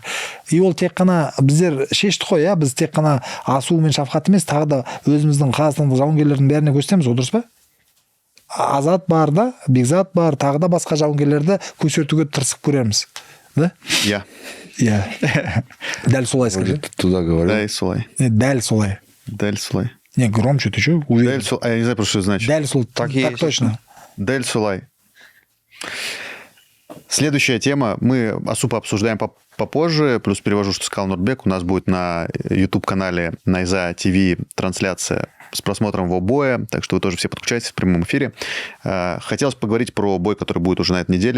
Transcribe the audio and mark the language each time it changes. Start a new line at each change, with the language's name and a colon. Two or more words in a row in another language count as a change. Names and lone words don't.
Kazakh: И ол тек қана біздер шештік қой, біз тек қана Асу мен Шавқат емес, тағы да өзіміздің қазақстандық жауынгерлердің бәріне көрсетеміз, ол дұрыс па? Азат бар да, Бекзат бар, тағы да басқа жауынгерлерді көрсетуге тырысып көреміз. Да? Я. Иә. Дәл солай скажи.
Russian: Вроде ты туда говорил.
Kazakh: Дәл солай. Дәл солай. Дәл солай.
Russian: Не, громче, ты что? Уверен.
Kazakh: Дәл солай.
Russian: А я не знаю, просто что это значит.
Kazakh: Дәл солай.
Russian: Так Так и есть. точно.
Kazakh: Дәл солай.
Russian: Следующая тема. Мы Асу пообсуждаем попозже. Плюс перевожу, что сказал Нурбек. У нас будет на YouTube-канале Найза ТВ трансляция с просмотром его боя. Так что вы тоже все подключайтесь в прямом эфире. Хотелось поговорить про бой, который будет уже на этой неделе.